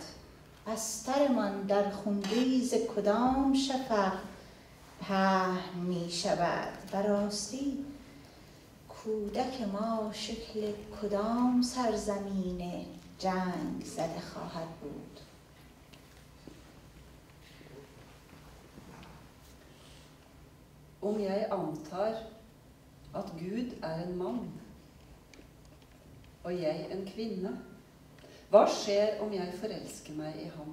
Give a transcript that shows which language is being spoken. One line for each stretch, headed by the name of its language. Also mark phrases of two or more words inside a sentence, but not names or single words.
Persian: بسترمان در خونریز کدام شفق پهن می شود؟ و راستی کودک ما شکل کدام سرزمین جنگ زده خواهد بود؟
Norwegian: Om jeg antar at Gud en mann, og jeg en kvinne, hva skjer om jeg forelsker meg i ham?